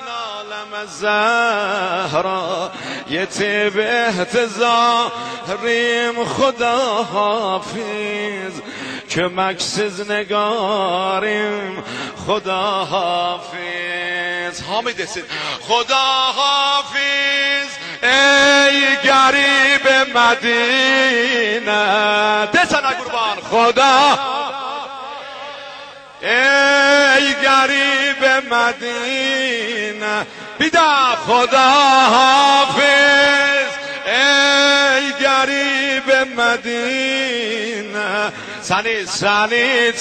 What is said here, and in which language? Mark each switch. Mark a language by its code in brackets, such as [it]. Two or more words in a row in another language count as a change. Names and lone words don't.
[az] aleme zehra yetib ehtizarim [fa] خدا حافظ [az] kömeksiz negarim [fa] خدا حافظ [az] Hamid desin [fa] خدا حافظ [az] ey garib Medine desene kurban Xuda ey garib Medine bir daha [fa] خدا حافظ [az] ey garib Medine seni